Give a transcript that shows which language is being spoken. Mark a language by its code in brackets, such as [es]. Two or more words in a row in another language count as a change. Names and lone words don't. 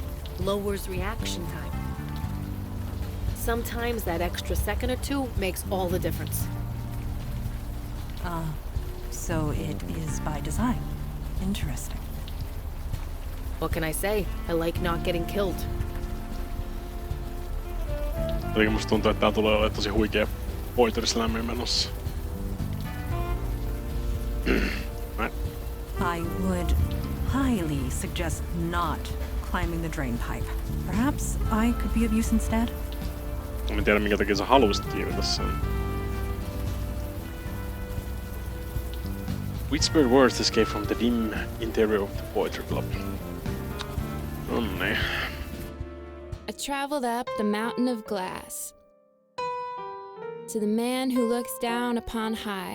[en] Lowers reaction time. Sometimes that extra second or two makes all the difference. So it is by design. Interesting. What can I say? I like not getting killed. [fi] Jotenkin musta tuntuu, että tää tulee olemaan tosi huikea Pointer Slammin menossa. [en] I would highly suggest not climbing the drain pipe. Perhaps I could be of use instead? [fi] Mä en tiedä minkä takia sä haluaisit kiivetä sen. [en] Whispered words escape from the dim interior of the Poetry Club. [fi] Onnei. [en] I traveled up the mountain of glass to the man who looks down upon high.